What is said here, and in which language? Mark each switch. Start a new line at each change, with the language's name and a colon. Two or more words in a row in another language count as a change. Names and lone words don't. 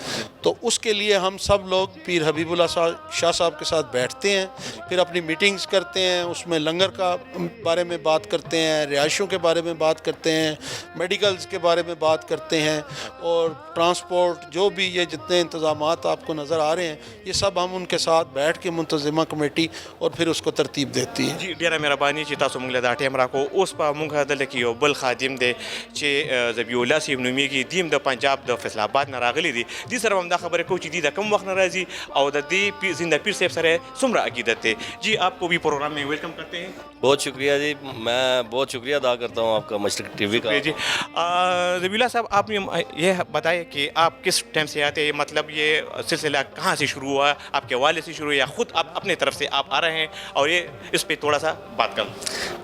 Urdu: تو اس کے لیے ہم سب لوگ پیر حبیب اللہ شاہ صاحب کے ساتھ بیٹھتے ہیں، پھر اپنی میٹنگز کرتے ہیں، اس میں لنگر کا بارے میں بات کرتے ہیں، رہائشوں کے بارے میں بات کرتے ہیں، میڈیکلز کے بارے میں بات کرتے ہیں، اور ٹرانسپورٹ جو بھی یہ جتنے انتظامات آپ کو نظر آ رہے ہیں یہ سب ہم ان کے ساتھ بیٹھ کے منتظمہ کمیٹی اور پھر اس کو ترتیب دیتی ہے. جی
Pashto: ډیره مهرباني چې تاسو موږ له دا ټایم راکو. اوس په موږ دلته کې یو بل خادم دی چې ذبیح الله صاحب نومیږي، دیم د پنجاب د فیصل آباد نه راغلی دی. دې سره هم دا خبرې کوو چې دې د کوم وخت نه راځي او د دې زنده پیر صاحب سره څومره عقیدت دی.
Urdu: جی آپ کو بھی پروگرام میں ویلکم کرتے ہیں. بہت شکریہ جی، میں بہت شکریہ ادا کرتا ہوں آپ کا مشرق ٹی وی کا. جی ذبیح اللہ صاحب آپ نے یہ بتائے کہ آپ کس ٹائم سے آتے ہیں، مطلب یہ سلسلہ کہاں سے شروع ہوا، آپ کے والد سے شروع یا خود آپ اپنے طرف سے آپ آ رہے ہیں، اور یہ اس پہ تھوڑا سا بات کر لیں.